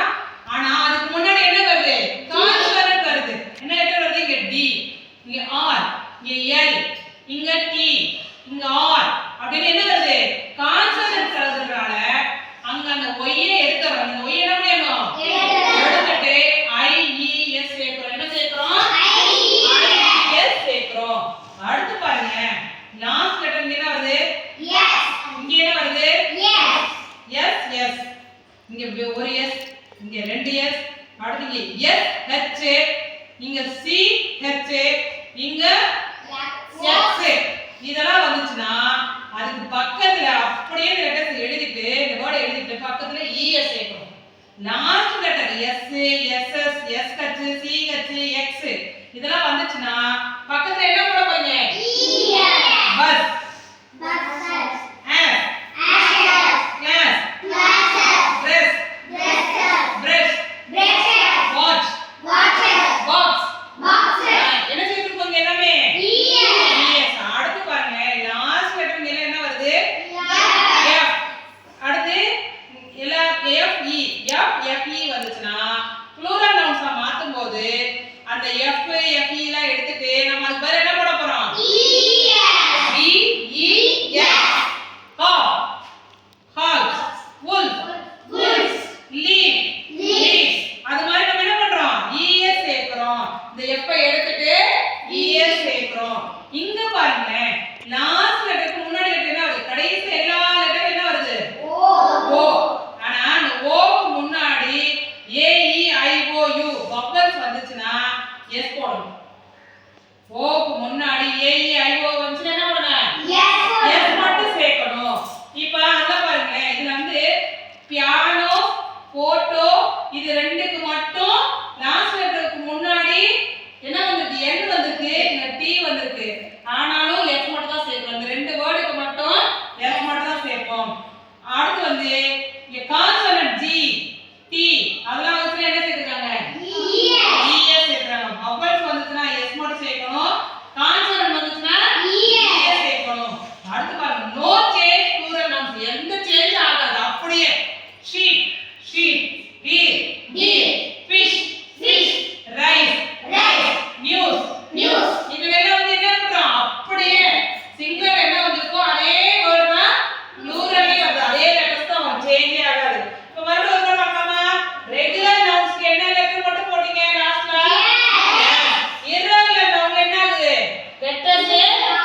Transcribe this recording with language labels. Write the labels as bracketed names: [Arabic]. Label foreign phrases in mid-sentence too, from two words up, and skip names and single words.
[Tamil] ஆனா அதுக்கு முன்னாடி என்ன வருது? கான்சனன்ட் வருது. என்ன லெட்டர் வருது? இங்க d, இங்க r, இங்க l, இங்க t, இங்க r அப்படின்னு என்ன வருது? கான்சனன்ட் வருதுனால அங்க அந்த y ஐ எடுத்துறோம். இந்த y என்ன பண்ணணும்? எடுத்துட்டு i e s சேர்க்கறோம். என்ன சேர்க்கறோம்? i e s சேர்க்கறோம். அடுத்து பாருங்க [English] last letter [Tamil] இங்க என்ன வருது? s. இங்க என்ன வருது? s s. இங்க ஒரு s, இங்க ரெண்டு s, அடுத்து இங்க s h, இங்க c h, இங்க x. இதெல்லாம் வந்துச்சுனா அதுக்கு பக்கத்துல அப்படியே லெட்டர்ஸ் எழுதிட்டு இந்த வேர்ட் எழுதிட்டு பக்கத்துல es சேர்க்கணும். [English] last letter [Tamil] s ss sh ch x இதெல்லாம் வந்துச்சுனா பக்கத்துல என்ன போட போறீங்க? [English] bus buses, as class dress brush watch box. [Tamil] என்ன சேர்த்துக்கோங்க எல்லாமே? yes. அடுத்து பாருங்க [English] last letter [Tamil] மேல என்ன வருது? f. அடுத்து எல்லா f e வந்துச்சுனா [English] plural nouns [Tamil] மாத்தும்போது அந்த f f e லாம் எடுத்துட்டு நம்ம அதுக்கு பதிலா என்ன போட போறோம்? b e s. [English] hog wolf leaf leaves. [Tamil] அது மாதிரி நம்ம என்ன பண்றோம்? es சேர்க்கறோம். இந்த f ஐ எடுத்துட்டு es சேர்க்கறோம். இங்க பாருங்க [English] last letter [Tamil] முன்னாடி லெட்டர் என்ன வருது? கடைசி எல்லா லெட்டரும் என்ன வருது? o. ஆனா அந்த o க்கு முன்னாடி [English] a e i o u vowels [Tamil] வந்துச்சுனா s போடணும். o க்கு முன்னாடி a e i o வந்துச்சுனா என்ன பண்ணணும்? s மட்டும் சேர்க்கணும். இப்போ அங்க பாருங்க இதுல வந்து [English] piano photo [Tamil] இது ரெண்டுக்கு மட்டும் [English] last letter [Tamil] முன்னாடி என்ன வந்திருக்கு? n வந்திருக்கு, இங்க t வந்திருக்கு. ஆனாலும் s மட்டும் தான் சேர்க்கணும். இந்த ரெண்டு வேர்டுக்கு மட்டும் s மட்டும் தான் சேர்ப்போம். அடுத்து வந்து இங்க கான்சனன்ட் g t அதெல்லாம் வந்து என்ன சேர்க்கறாங்க? es சேர்க்கறாங்க. vowels வந்துச்சுனா s மட்டும் சேர்க்கணும். கான்சனன்ட் வந்துச்சுனா es சேர்க்கணும். அடுத்து பாருங்க [English] no change plural nouns. [Tamil] எந்த சேஞ்ச் ஆகாது. அப்படியே [English] sheep sheep, deer deer, fish fish, rice news [Tamil] இதெல்லாம் வந்து என்ன பண்றோம்? அப்படியே சிங்குலர் என்ன வந்திருக்கோ அதே வேர்ட் தான் ப்ளூரல்ல வருது. அதே லெட்டர்ஸ் தான் வரும். சேஞ்ச் ஆகாது. இப்போ மறுபடியும் ஒரு தடவை பார்க்கலாமா? [English] regular nouns [Tamil] என்ன லெட்டர் மட்டும் போடுங்க லாஸ்ட்ல? [English] irregular noun [Tamil] என்ன ஆகுது? லெட்டர்ஸ்